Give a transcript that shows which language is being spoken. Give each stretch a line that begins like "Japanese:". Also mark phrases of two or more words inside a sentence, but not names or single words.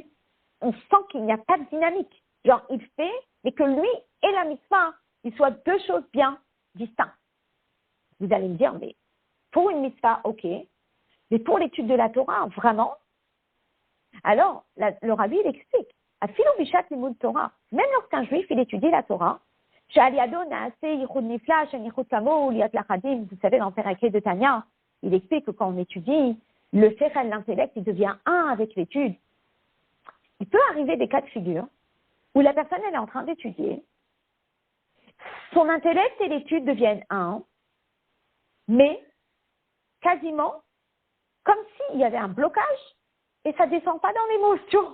French: On sent qu'il n'y a pas de dynamique. Genre, il fait, mais que lui et la mitzvah, ils soient deux choses bien distinctes. Vous allez me dire, mais pour une mitzvah, ok. Mais pour l'étude de la Torah, vraiment? Alors, le rabbi, il explique.
Hebrew: אפילו בשעת לימוד תורה.
French: Même lorsqu'un juif, il étudie la Torah, vous savez, dans Peraké de Tanya, il explique que quand on étudie, le sechel, l'intellect, il devient un avec l'étude. Il peut arriver des cas de figure où la personne, elle est en train d'étudier, son intellect et l'étude deviennent un, mais quasiment comme s'il y avait un blocage et ça ne descend pas dans l'émotion.